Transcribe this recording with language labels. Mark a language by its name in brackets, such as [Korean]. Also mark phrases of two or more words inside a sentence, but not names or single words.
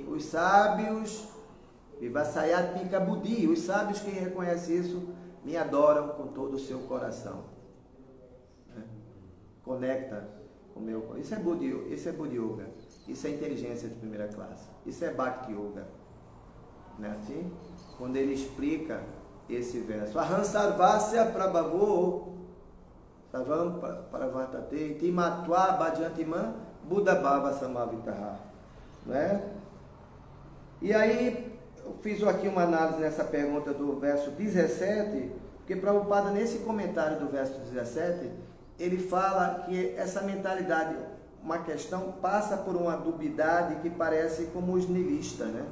[Portuguese] Os sábios, [Sanskrit] Vivasayat Pika Buddhi, [Portuguese] os sábios que reconhecem isso, me adoram com todo o seu coração. Né? Conecta com o meu coração. Isso é [Sanskrit] Buddhi Yoga, [Portuguese] isso é inteligência de primeira classe, isso é [Sanskrit] Bhakti Yoga. [Portuguese] Não é assim? Quando ele explica esse verso, [Sanskrit] Aham Sarvasya Prabhavo Savam Paravartate Timatva Bhajantiman Buddha Bhava Samavitaha. [Portuguese] Né? E aí, eu fiz aqui uma análise nessa pergunta do verso 17, porque Prabhupada, nesse comentário do verso 17, ele fala que essa mentalidade, uma questão, passa por uma dubiedade que parece como os nihilistas, né?